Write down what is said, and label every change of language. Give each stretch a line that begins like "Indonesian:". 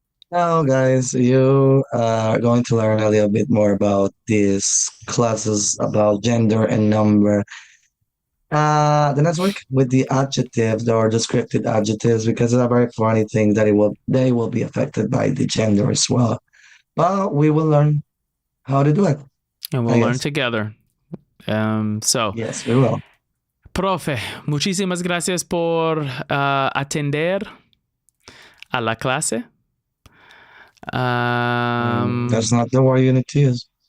English: Now, guys, you are going to learn a little bit more about these classes about gender and number. The next week with the adjectives or descriptive adjectives, because it's a very funny thing that they will be affected by the gender as well. But we will learn how to do it. And we'll learn together. Yes, we will.
Spanish: Profe, muchísimas gracias por atender a la clase.
English: That's not the word you need to use.